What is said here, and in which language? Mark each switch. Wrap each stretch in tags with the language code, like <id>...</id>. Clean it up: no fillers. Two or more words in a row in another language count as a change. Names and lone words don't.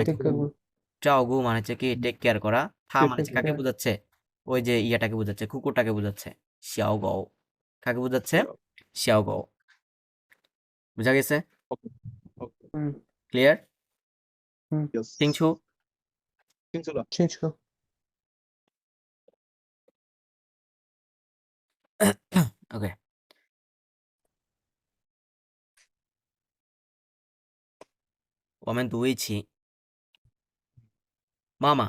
<en>Take care.</en> <bn>জাওগু মানে হচ্ছে কি</bn> <en>take care</en> <bn>করা, থা</bn> <en>Take</en> <bn>মানে হচ্ছে কাকে</bn> <en>care.</en> <bn>বোঝাচ্ছে? ওই যে ইয়াটাকে বোঝাচ্ছে, কুকুরটাকে বোঝাচ্ছে।</bn> <zh>小狗,</zh> <bn>কাকে বোঝাচ্ছে?</bn> <zh>小狗.</zh> <bn>বুঝা গেছে? ওকে ওকে হুম, ক্লিয়ার? ইয়েস</bn> <zh>清楚清楚了 change 个 OK，我们读一起。妈妈，</zh>